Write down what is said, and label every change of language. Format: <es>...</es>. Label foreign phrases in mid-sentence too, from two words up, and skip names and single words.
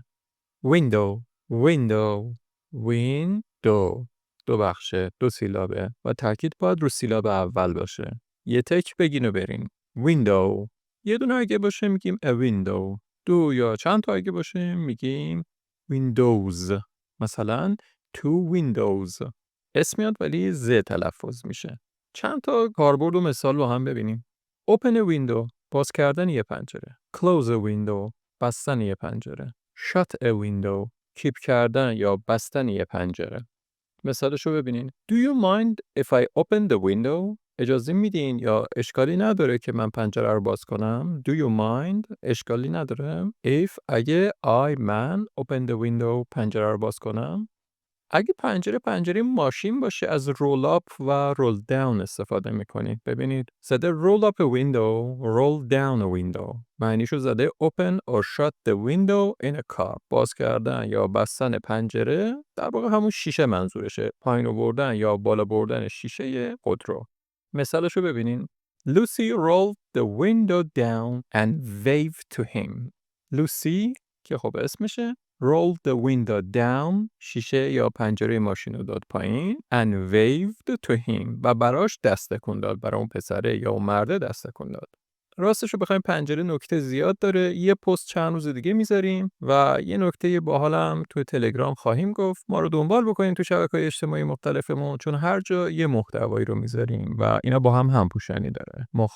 <en>window window window.</en> <fa>دو بخشه، دو سیلابه و تاکید باید رو سیلاب اول باشه. یه تک بگین و برین. window. یه دونه اگه باشه میگیم</fa> <en>a window.</en> <fa>دو یا چند تا اگه باشه میگیم windows.</fa> <en>مثلا two windows.</en> <fa>اسم میاد ولی ز تلفظ میشه. چند تا کاربرد و مثال با هم ببینیم.</fa> <en>open a window.</en> <fa>باز کردن یه پنجره.</fa> <en>close a window.</en> <fa>بستن یه پنجره.</fa> <en>shut a window.</en> <fa>کیپ کردن یا بستن یه پنجره. مثالشو ببینین.</fa> <en>Do you mind if I open the window?</en> <fa>اجازه میدین یا اشکالی نداره که من پنجره رو باز کنم؟</fa> <en>Do you mind?</en> <fa>اشکالی نداره. If اگه من</fa> <en>open the window</en> <fa>پنجره رو باز کنم. اگه پنجره ماشین باشه از</fa> <en>roll up</en> <fa>و</fa> <en>roll down</en> <fa>استفاده میکنید. ببینید زده</fa> <en>roll up a window, roll down a window.</en> <fa>معنیشو زده</fa> <en>open or shut the window in a car.</en> <fa>باز کردن یا بستن پنجره در واقع همون شیشه منظورشه. پایین آوردن یا بالا بردن شیشه خودرو. مثالشو ببینین.</fa> <en>Lucy rolled the window down and waved to him.</en> <fa>Lucy که خب اسمشه</fa> <en>roll the window down</en> <fa>شیشه یا پنجره ماشین رو داد پایین</fa> <en>and waved to him</en> <fa>و براش دست تکون داد. برای اون پسره یا اون مرده دست تکون داد. راستش رو بخوایم پنجره نکته زیاد داره. یه پست چند روز دیگه میذاریم و یه نکته باحالم تو تلگرام خواهیم گفت. ما رو دنبال بکنین تو شبکه‌های اجتماعی مختلفمون چون هر جا یه محتوایی رو میذاریم و اینا با هم همپوشانی داره.</fa>